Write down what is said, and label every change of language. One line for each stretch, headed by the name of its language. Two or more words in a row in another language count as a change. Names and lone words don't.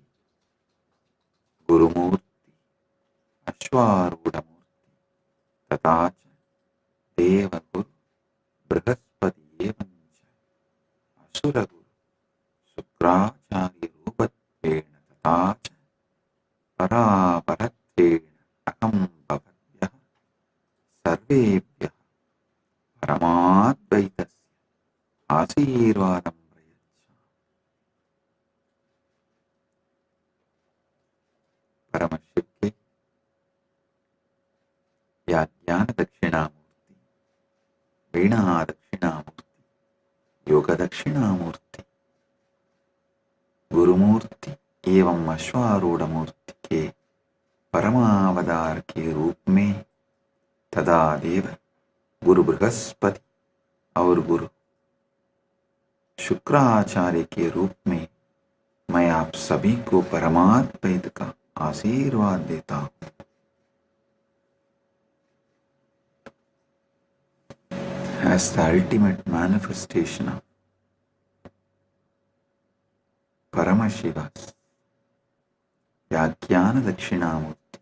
Sanskrit: गुरुमूर्ति, अश्वारूढमूर्ति, तथाच, देव गुरु, बृहस्पति एवञ्च, असुर गुरु, शुक्राचार्य रूपत्वेन, तथाच, परापरत्वेन, अहं भवत्यः, सर्वेभ्यः, परमाद्वैतस्य, आशीर्वादं प्रयच्छ.
Hindi: Paramashiv के या ज्ञान दक्षिणामूर्ति, वीणा दक्षिणामूर्ति, योग दक्षिणामूर्ति, गुरुमूर्ति एवं अश्वारूढ़ मूर्ति के परमावतार के रूप में तदा देव गुरु बृहस्पति और गुरु शुक्राचार्य के रूप में मैं आप सभी को परमाद्वैत का आशीर्वाद देता हूँ।
English: As the ultimate manifestation of Paramashiva's Jnana Dakshinamurti,